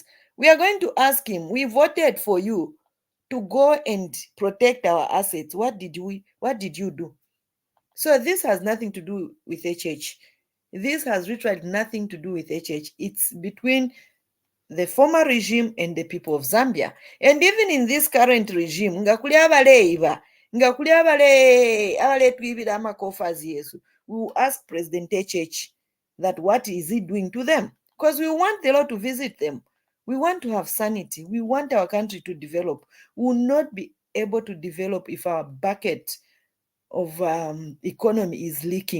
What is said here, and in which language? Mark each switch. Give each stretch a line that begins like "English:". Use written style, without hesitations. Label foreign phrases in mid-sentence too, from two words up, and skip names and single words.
English: We are going to ask him, we voted for you to go and protect our assets. What did you do? So this has nothing to do with HH. This has literally nothing to do with HH. It's between the former regime and the people of Zambia. And even in this current regime,
Bemba: ngakuli abaleiva, ngakuli abaletwibira amakofas yesu,
English: we will ask President HH that what is he doing to them? Because we want the Lord to visit them. We want to have sanity. We want our country to develop. We will not be able to develop if our bucket of economy is leaking.